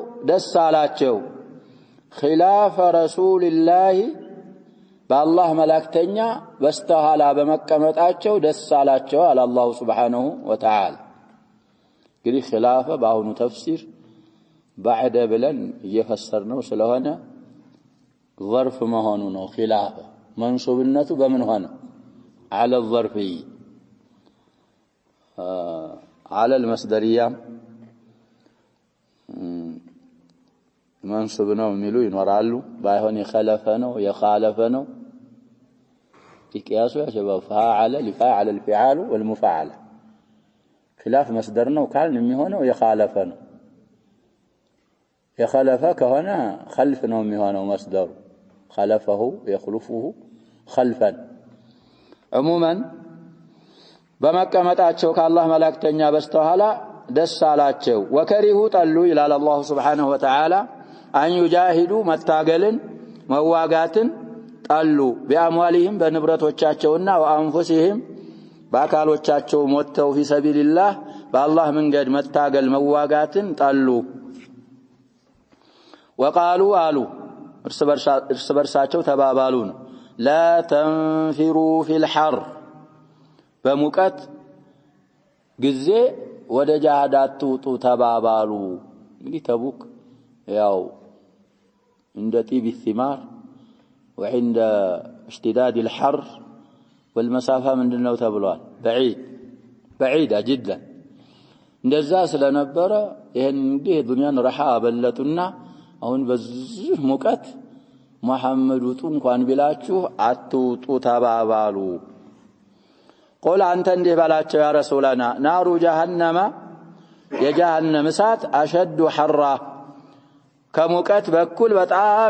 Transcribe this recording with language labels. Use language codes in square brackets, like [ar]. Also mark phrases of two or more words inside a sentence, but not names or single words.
[am] ደስ አላቸው [ar] خلاف رسول الله بالله ملائكتኛ [am] በስተኋላ በመቀመጣቸው ደስ አላቸው [ar] على الله سبحانه وتعالى [am] እንግዲህ خلاف በአሁኑ ተፍሲር بعد ብለን እየፈሰርነው ስለሆነ ظرف መሆኑ ነው خلاف መንሱብነቱ በምን ሆነ [ar] على الظرفي على المصدريه [am] منصوب ነው የሚሉ ይኖራሉ ባይሆን የخلف ነው የخالف ነው [ar] قياس يا شباب فاعل لفاعل الفعال والمفاعل خلاف مصدرنا وكان [am] የሚሆነው የخالف ነው የخالف ከሆነ خلف ነው የሚሆነው [ar] مصدر خلفه يخلفه خلفا عموما [am] በመቀመጣቸው ከአላህ መላእክተኛ በስተኋላ ደስ አላቸው ወከሪሁ ጠሉ ይላል አላህ [ar] سبحانه وتعالى أن يجاهدوا [am] መታገልን መዋጋትን ጠሉ በአምዋሊህም በንብረቶቻቸውና ወአንፉሲህም በአካሎቻቸው ሞተው [ar] في سبيل الله [am] በአላህ መንገድ መታገል መዋጋትን ጠሉ وقالوا አሉ እርስ በርሳቸው ተባባሉ ነው [ar] لا تنفروا في الحر [am] በሙቀት ጊዜ ወደ ጃሃድ አትውጡ ተባባሉ እንግዲህ ተቡክ ያው [ar] عند طيب الثمار وعند اشتداد الحر والمسافه [am] ምንድነው ተብሏል [ar] بعيد جدا [am] እንደዛ ስለነበረ ይሄን እንግዲህ ዱንያን ረሃ አበለጡና አሁን በዚህ ሙቀት መሐመድ ውጡ እንኳን ቢላችሁ አትውጡ ተባባሉ قل አንተ እንዲህ ባላቸው ያ ረሱላና [ar] نار جهنم [am] የጀሃነም እሳት [ar] أشد حرا [am] ከሙቀት በኩል በጣም